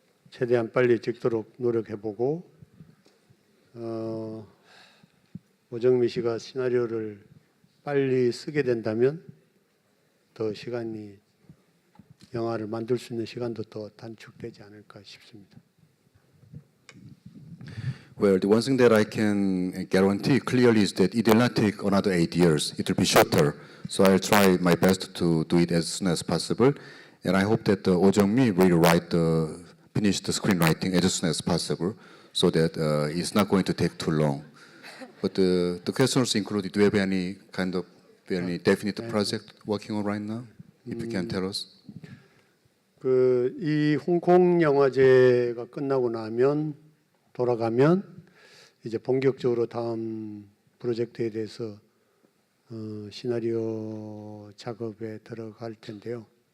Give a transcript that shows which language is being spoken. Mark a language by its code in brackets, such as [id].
[ko] 최대한 빨리 찍도록 노력해보고 오정미 씨가 시나리오를 빨리 쓰게 된다면 더 영화를 만들 수 있는 시간도 더 단축되지 않을까 싶습니다. [en] Well, the one thing that I can guarantee clearly is that it will not take another 8 years. It will be shorter. So I'll try my best to do it as soon as possible. And I hope that Oh Jung-mi will finish the screenwriting as soon as possible, so that it's not going to take too long. But the questions included, do you have any kind of definite project working on right now? If you can tell us. [ko] 이 홍콩 영화제가 끝나고 돌아가면 이제 본격적으로 다음 프로젝트에 대해서 시나리오 작업에 들어갈 텐데요.